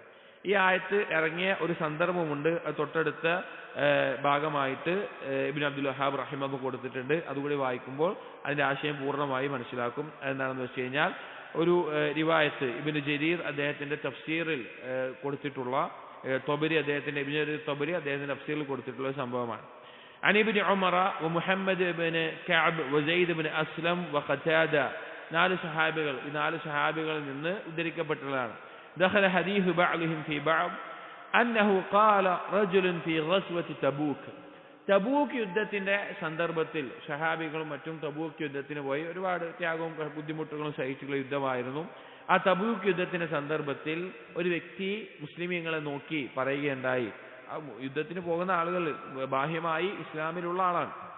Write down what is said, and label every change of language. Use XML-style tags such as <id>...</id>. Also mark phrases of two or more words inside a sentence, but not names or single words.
<ml>ഈ ആയത്ത് ഇറങ്ങിയ ഒരു സന്ദർഭമുണ്ട്, അത് തൊട്ടടുത്ത ഭാഗമായിട്ട് ഇബ്നു അബ്ദുൽ വഹാബ് റഹിമഹു കൊടുത്തിട്ടുണ്ട്. അതുകൂടി വായിക്കുമ്പോൾ അതിന്റെ ആശയം പൂർണ്ണമായി മനസ്സിലാക്കും. എന്താണെന്ന് വെച്ച് കഴിഞ്ഞാൽ, ഒരു റിവായത്ത് ഇബ്നു ജരീർ അദ്ദേഹത്തിന്റെ തഫ്സീറിൽ കൊടുത്തിട്ടുള്ള, തൊബരി അദ്ദേഹത്തിന്റെ ഇബ്നു ജരീർ തൊബരി അദ്ദേഹത്തിന്റെ തഫ്സീറിൽ കൊടുത്തിട്ടുള്ള സംഭവമാണ്.</ml> <ar>عن ابن عمر ومحمد بن كعب وزيد بن أسلم وقتادة,</ar> <ml>നാല് സഹാബികളിൽ നിന്ന് ഉദ്ധരിക്കപ്പെട്ടതാണ്.</ml> <ar>دخل حديث بعضهم في بعض أنه قال رجل في غزوة تبوك,</ar> <ml>തബൂക്ക് യുദ്ധത്തിന്റെ സന്ദർഭത്തിൽ സഹാബികളും മറ്റും തബൂക്ക് യുദ്ധത്തിന് പോയി. ഒരുപാട് ത്യാഗവും ബുദ്ധിമുട്ടുകളും സഹിച്ചുള്ള യുദ്ധമായിരുന്നു. ആ തബൂക്ക് യുദ്ധത്തിന്റെ സന്ദർഭത്തിൽ ഒരു വ്യക്തി മുസ്ലിമീങ്ങളെ നോക്കി പറയുകയുണ്ടായി, ആ യുദ്ധത്തിന് പോകുന്ന ആളുകൾ ബാഹ്യമായി ഇസ്ലാമിലുള്ള ആളാണ്.</ml>